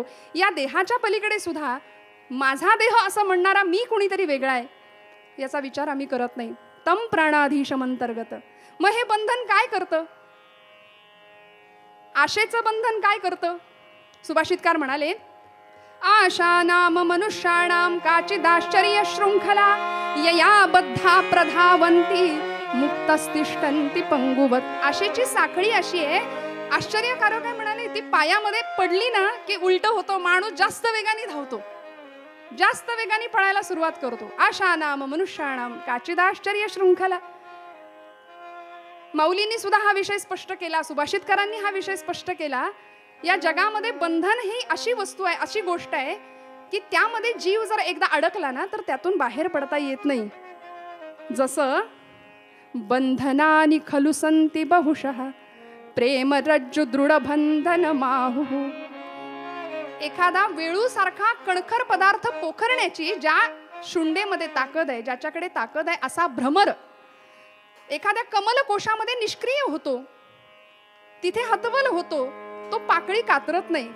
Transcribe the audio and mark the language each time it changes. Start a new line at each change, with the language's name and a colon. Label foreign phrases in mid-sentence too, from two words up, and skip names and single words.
Marathi: या देहाच्या पलीकडे सुद्धा माझा देह असं म्हणणारा मी कोणीतरी वेगळा आहे याचा विचार आम्ही करत नाही.
Sanskrit: तम प्राणाधीशमंतर्गत.
Marathi: मग हे बंधन काय करतं? आशेचं बंधन काय करतं? सुभाषितकार म्हणाले,
Sanskrit: आशा नाम मनुष्याणाम काचिदाश्चर्य शृंखला यया बद्धा प्रधावंती मुक्तस्तिष्ठन्ति पंगुवत.
Marathi: आशेची साखळी अशी आहे, आश्चर्यकारक आहे म्हणाले, ती पायामध्ये पडली ना की उलट होतो, माणूस जास्त वेगाने धावतो, जास्त वेगाने पळायला सुरुवात करतो.
Sanskrit: आशा नाम मनुष्याणाम काचिदाश्चर्य शृंखला.
Marathi: माऊलींनी सुद्धा हा विषय स्पष्ट केला, सुभाषितकारांनी हा विषय स्पष्ट केला. या जगामध्ये बंधन ही अशी वस्तू आहे, अशी गोष्ट आहे की त्यामध्ये जीव जर एकदा अडकला ना तर त्यातून बाहेर पडता येत नाही.
Sanskrit: जसं बंधनानि खलु संति बहुशः प्रेम रज्जु दृढ बंधन माहु.
Marathi: एखादा वेळूसारखा कणखर पदार्थ पोखरण्याची ज्या शुंडेमध्ये ताकद आहे, ज्याच्याकडे ताकद आहे, असा भ्रमर एखाद्या कमलकोशामध्ये निष्क्रिय होतो, तिथे हतबल होतो, तो पाकळी कातरत नाही.